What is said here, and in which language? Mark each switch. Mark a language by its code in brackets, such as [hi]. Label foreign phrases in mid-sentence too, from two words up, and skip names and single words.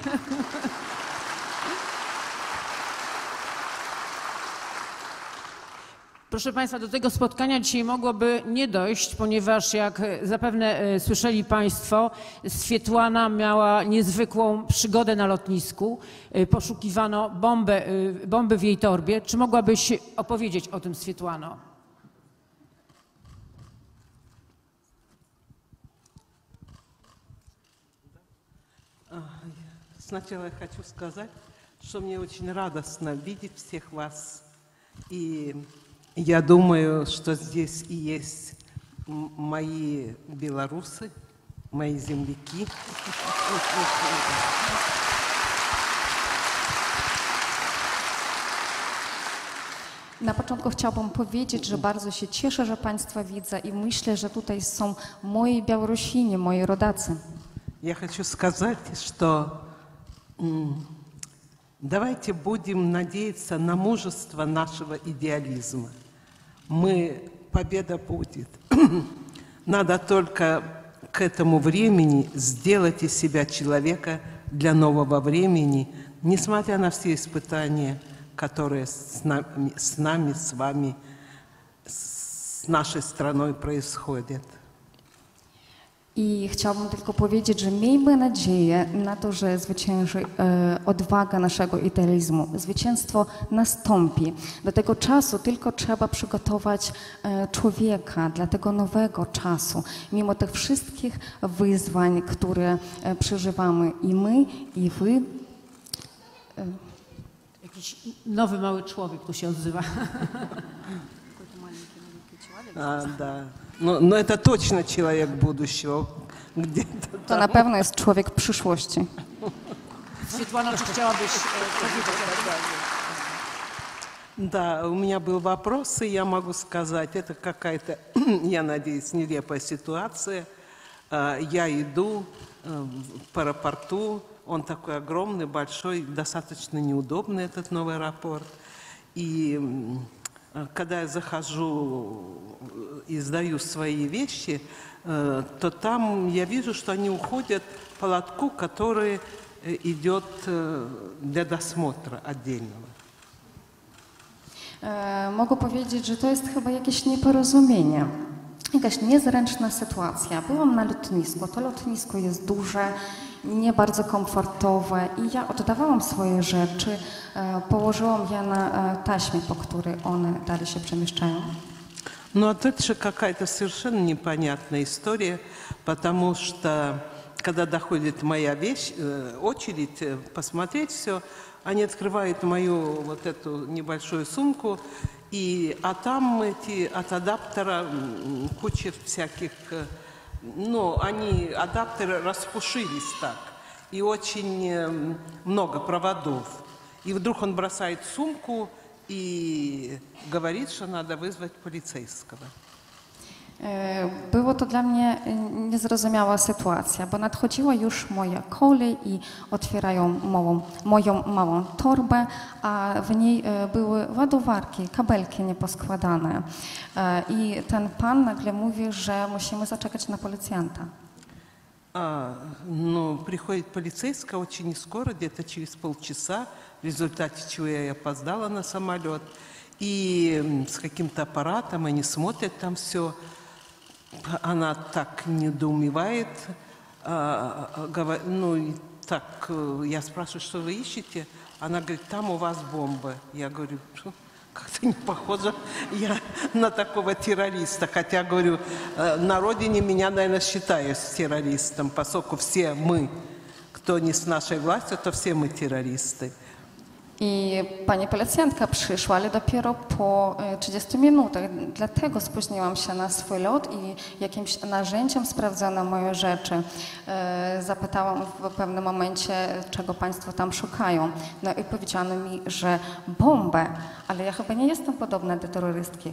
[pl] Proszę Państwa, do tego spotkania dzisiaj mogłoby nie dojść, ponieważ jak zapewne słyszeli Państwo, Swietłana miała niezwykłą przygodę na lotnisku. Poszukiwano bomby w jej torbie. Czy mogłabyś opowiedzieć o tym, Swietłano? [ru] Сначала я хочу сказать, что мне очень радостно видеть всех вас. И я думаю, что здесь и есть мои белорусы, мои земляки. [pl] Na początku chciałabym powiedzieć, że bardzo się cieszę, że Państwa widzę i myślę, że tutaj są moi Białorusini, moi rodacy. [ru] Я хочу сказать, что давайте будем надеяться на мужество нашего идеализма. Победа будет. Надо только к этому времени сделать из себя человека для нового времени, несмотря на все испытания, которые с нами, с вами, с нашей страной происходят. [pl] I chciałabym tylko powiedzieć, że miejmy nadzieję na to, że zwycięży odwaga naszego idealizmu. Zwycięstwo nastąpi. Do tego czasu tylko trzeba przygotować człowieka dla tego nowego czasu. Mimo tych wszystkich wyzwań, które przeżywamy i my, i wy. Jakiś nowy mały człowiek tu się odzywa. [ru] Да. Но это точно человек будущего. Где-то [pl] To na pewno jest człowiek przyszłości. Светлана, czy chciałabyś powiedzieć? [ru] Да, у меня был вопрос, и я могу сказать, это какая-то, я надеюсь, нелепая ситуация. Я иду в аэропорту, он такой огромный, большой, достаточно неудобный, этот новый аэропорт. И когда я захожу и сдаю свои вещи, то там я вижу, что они уходят по лотку, который идет для досмотра отдельного. [pl] Mogę powiedzieć, że to jest chyba jakieś nieporozumienie, jakaś niezręczna sytuacja. Byłam na lotnisku, to lotnisko jest duże, nie bardzo komfortowe i ja oddawałam swoje rzeczy, położyłam je na taśmie, po której one dalej się przemieszczają. [ru] Ну, а дальше какая-то совершенно непонятная история, потому что когда доходит моя очередь посмотреть все, они открывают мою вот эту небольшую сумку, а там от адаптера куча всяких, адаптеры распушились так, и очень много проводов. И вдруг он бросает сумку i говорит, что надо вызвать полицейского. [pl] Było to dla mnie niezrozumiała sytuacja, bo nadchodziła już moja kolej i otwierają moją małą torbę, a w niej były ładowarki, kabelki nieposkładane. I ten pan nagle mówi, że musimy zaczekać na policjanta. [ru] Приходит полицейская очень не скоро, где-то через полчаса, в результате чего я опоздала на самолет. И с каким-то аппаратом они смотрят там все. Она так недоумевает. Я спрашиваю, что вы ищете? Она говорит, там у вас бомбы. Я говорю, как-то не похоже я на такого террориста. Хотя, говорю, на родине меня, наверное, считают террористом, поскольку все мы, кто не с нашей властью, то все мы террористы. [pl] I pani policjantka przyszła, ale dopiero po 30 minutach. Dlatego spóźniłam się na swój lot i jakimś narzędziem sprawdzono moje rzeczy. Zapytałam w pewnym momencie, czego państwo tam szukają. No i powiedziano mi, że bombę, ale ja chyba nie jestem podobna do terrorystki.